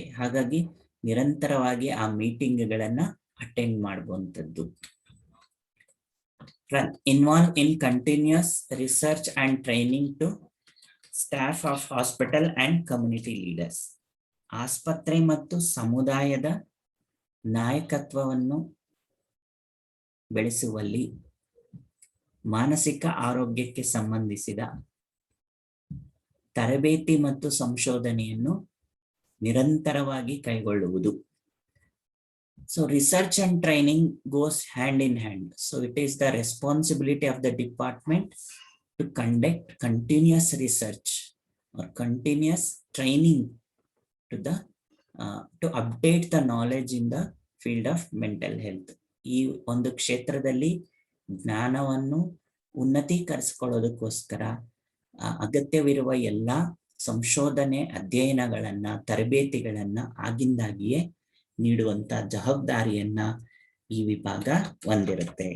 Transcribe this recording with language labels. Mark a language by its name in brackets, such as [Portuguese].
[Kannada] ಹಾಗಾಗಿ ನಿರಂತರವಾಗಿ ಆ ಮೀಟಿಂಗ್ಗಳನ್ನ ಅಟೆಂಡ್ ಮಾಡುವಂಥದ್ದು. [English] Involve in continuous research and training to staff of hospital and community leaders. [Kannada] ಆಸ್ಪತ್ರೆ ಮತ್ತು ಸಮುದಾಯದ ನಾಯಕತ್ವವನ್ನು ಬೆಳೆಸುವಲ್ಲಿ ಮಾನಸಿಕ ಆರೋಗ್ಯಕ್ಕೆ ಸಂಬಂಧಿಸಿದ ತರಬೇತಿ ಮತ್ತು ಸಂಶೋಧನೆಯನ್ನು ನಿರಂತರವಾಗಿ ಕೈಗೊಳ್ಳುವುದು. [English] So research and training goes hand in hand. So it is the responsibility of the department to conduct continuous research or continuous training to update the knowledge in the field of mental health. [Kannada] ಈ ಒಂದು ಕ್ಷೇತ್ರದಲ್ಲಿ ಜ್ಞಾನವನ್ನು ಉನ್ನತೀಕರಿಸಿಕೊಳ್ಳೋದಕ್ಕೋಸ್ಕರ ಅಗತ್ಯವಿರುವ ಎಲ್ಲ ಸಂಶೋಧನೆ ಅಧ್ಯಯನಗಳನ್ನ ತರಬೇತಿಗಳನ್ನ ಆಗಿಂದಾಗಿಯೇ ನೀಡುವಂತ ಜವಾಬ್ದಾರಿಯನ್ನ ಈ ವಿಭಾಗ ಹೊಂದಿರುತ್ತೆ.